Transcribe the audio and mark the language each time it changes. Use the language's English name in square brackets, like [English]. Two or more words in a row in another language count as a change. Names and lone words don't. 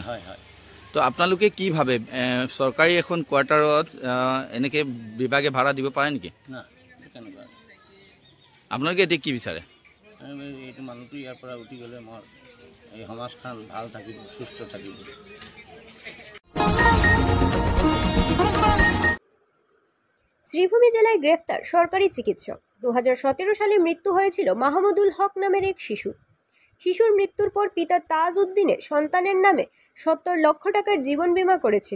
[Assamese] হয় হয়। তো আপোনালোকে কি ভাবে চৰকাৰী এখন কোৱাৰ্টাৰত এনেকৈ বিভাগে ভাড়া দিব পাৰে নেকি? না, তেনেকুৱা আপোনালোকে এতিয়া কি বিচাৰে? এইটো মানুহটো ইয়াৰ পৰা উঠি গ'লে মোৰ এই সমাজখন ভাল থাকিব, সুস্থ থাকিব। [Bangla] শ্রীভূমি জেলায় গ্রেফতার সরকারি চিকিৎসক। 2017 সালে মৃত্যু হয়েছিল মাহমুদুল হক নামের এক শিশুর মৃত্যুর পর পিতা তাজ উদ্দিনের সন্তানের নামে 70 লক্ষ টাকার জীবন বীমা করেছিল।